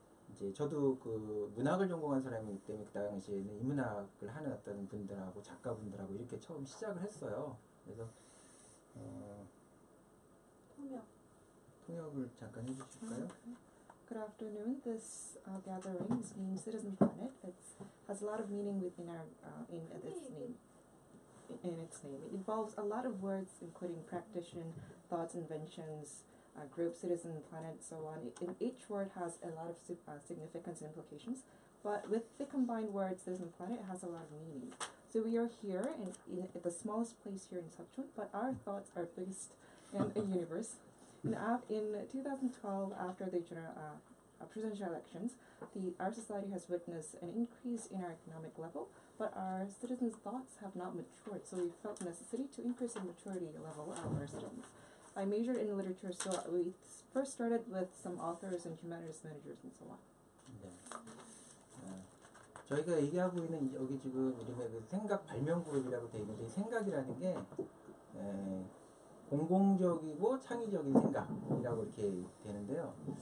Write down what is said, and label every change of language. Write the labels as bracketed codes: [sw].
[ko] 이제 저도 그 문학을 전공한 사람이기 때문에 그 당시에는 인문학을 하는 어떤 분들하고 작가분들하고 이렇게 처음 시작을 했어요. 그래서 통역을 잠깐 해주실까요? [en] Good afternoon. This gathering is named Citizen Planet. It has a lot of meaning within our in its name. It involves a lot of words, including practitioner, thoughts, inventions, group, citizen, planet, so on. Each word has a lot of significance and implications. But with the combined word Citizen Planet, it has a lot of meaning. So we are here in the smallest place here in Seocheon, but our thoughts are based in a universe. In 2012, after the presidential elections, our society has witnessed an increase in our economic level, but our citizens' thoughts have not matured, so we felt necessity to increase the maturity level of our students. I majored in literature, so we first started with some authors and humanities managers and so on. [ko] 네. 저희가 얘기하고 있는 여기 지금 이름에 그 생각 발명 그룹이라고 되어 있는데 이 생각이라는 게 공공적이고 창의적인 생각이라고 이렇게 되는데요.